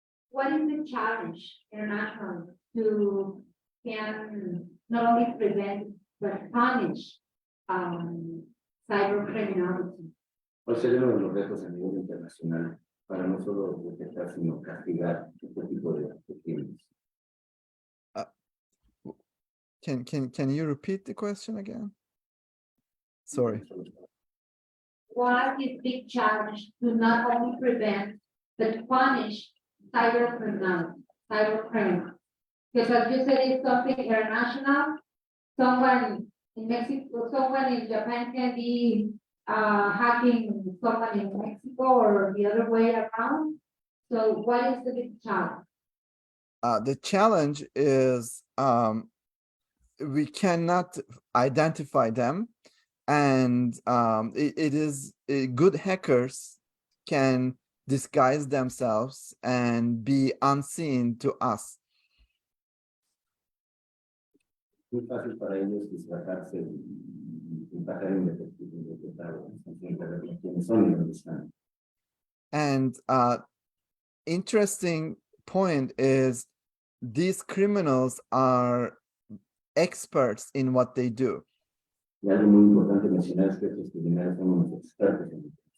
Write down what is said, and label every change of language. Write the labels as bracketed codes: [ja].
[en] What is the challenge internationally to can not only prevent but punish cyber criminality? [es] ¿Cuál sería uno de los retos a nivel internacional para no solo detectar, sino castigar este tipo de crímenes? [en] Can you repeat the question again? Sorry. What is big challenge to not only prevent but punish cyber criminality, cyber criminals? Because as you said, it's something international. Someone in Mexico, someone in Japan can be hacking someone in Mexico or the other way around. So what is the big challenge? The challenge is we cannot identify them, and it is good hackers can disguise themselves and be unseen to us. [es] Muy fácil para ellos disfrazarse y empacar en detectar quiénes son y dónde están. [en] And interesting point is these criminals are experts in what they do. [es] Y algo muy importante mencionar es que estos criminales son unos expertos en eso.